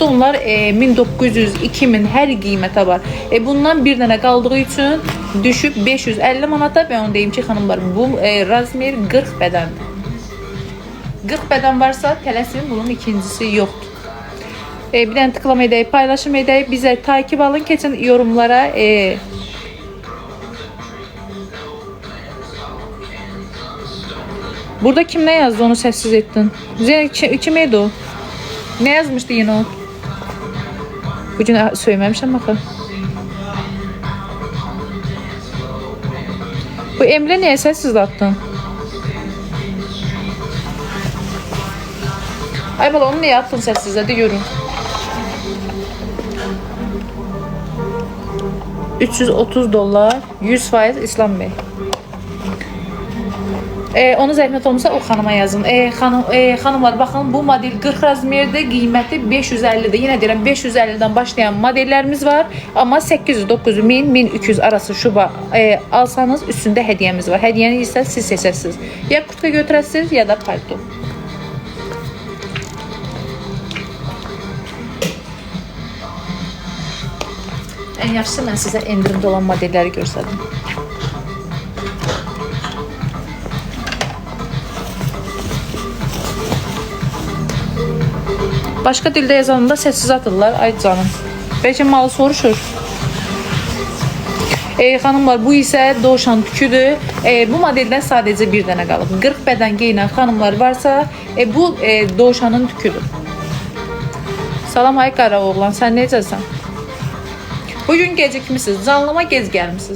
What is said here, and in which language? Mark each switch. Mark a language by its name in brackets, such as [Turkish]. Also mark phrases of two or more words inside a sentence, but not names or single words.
[Azerbaijani] Onlar 1900, 2000 hər qiymətə var. Bundan bir dənə qaldığı üçün düşüb 550 manata və onu deyim ki, xanımlar, bu razmer 40 bədəndir. 40 bədən varsa tələsin, bunun ikincisi yoxdur. Bir dənə tıklama edək, paylaşım edək, bizə takip alın, keçin yorumlara. [Turkish] Burada kim ne yazdı onu sessiz ettin? Kimeydi o? Ne yazmıştı yine o? Bugün söylememişim bakın. Bu Emre niye sessiz attın? Ay bala onu niye attın sessiz? Hadi görün. 330 dolar, 100% İslam Bey. [Azerbaijani] Onu zəhmət olmasa o xanıma yazın. Xanımlar baxın, bu model 40 razmerdə, qiyməti 550-dir. Yenə deyirəm, 550-dən başlayan modellərimiz var. Amma 800, 900, 1000, 1200 arası şuba alsanız üstündə hədiyyəmiz var. Hədiyyəni isə siz seçəsiniz. Ya kurtka götürəsiniz, ya da palto. Ən yaxşısı mən sizə endirimdə olan modelləri göstərdim. [Turkish] Başka dilde yazanında sessiz atırlar. [Azerbaijani] Ay canım. Belki malı soruşur. Xanımlar, bu isə dovşan tüküdür. Bu modeldən sadəcə bir dənə qalıb. 40 bədən geyinən xanımlar varsa, bu dovşanın tüküdür. Salam ay qara oğlan, sən necəsən? Bugün gecikmişsiniz, canlıma gec gəlmişsiniz.